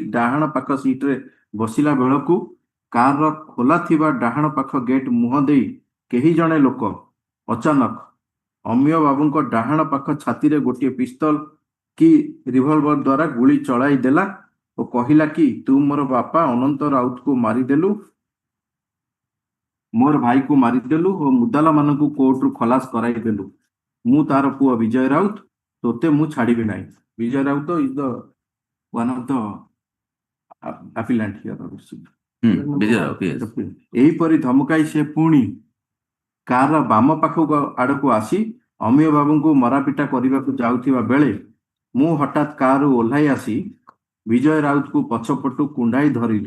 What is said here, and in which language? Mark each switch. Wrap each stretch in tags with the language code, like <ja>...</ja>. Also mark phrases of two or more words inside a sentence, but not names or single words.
<or>ଡାହାଣ ପାଖ ସିଟରେ ବସିଲା ବେଳକୁ କାରର ଖୋଲା ଥିବା ଡାହାଣ ପାଖ ଗେଟ୍ ମୁହଁ ଦେଇ କେହି ଜଣେ ଲୋକ ଅଚାନକ ଅମିୟ ବାବୁଙ୍କ ଡାହାଣ ପାଖ ଛାତିରେ ଗୋଟିଏ ପିସ୍ତଲ କି ରିଭଲଭର ଦ୍ୱାରା ଗୁଳି ଚଳାଇ ଦେଲା ଓ କହିଲା କି ତୁ ମୋର ବାପା ଅନନ୍ତ ରାଉତକୁ ମାରିଦେଲୁ, ମୋର ଭାଇକୁ ମାରିଦେଲୁ ଓ ମୁଦାଲାମାନଙ୍କୁ କୋର୍ଟରୁ ଖଲାସ କରାଇଦେଲୁ। ମୁଁ ତାର ପୁଅ ବିଜୟ ରାଉତ, ତୋତେ ମୁଁ ଛାଡ଼ିବି ନାହିଁ।</or> <en>ବିଜୟ ରାଉତ is the one of the appellant here. ବିଜୟ ରାଉତ, yes.</en> <or>ଏହିପରି ଧମକାଇ ସେ ପୁଣି କାରର ବାମ ପାଖ ଆଡ଼କୁ ଆସି ଅମିୟ ବାବୁଙ୍କୁ ମରାପିଟା କରିବାକୁ ଯାଉଥିବା ବେଳେ ମୁଁ ହଠାତ୍ କାରରୁ ଓହ୍ଲାଇ ଆସି ବିଜୟ ରାଉତକୁ ପଛପଟୁ କୁଣ୍ଡାଇ ଧରିଲି।</or>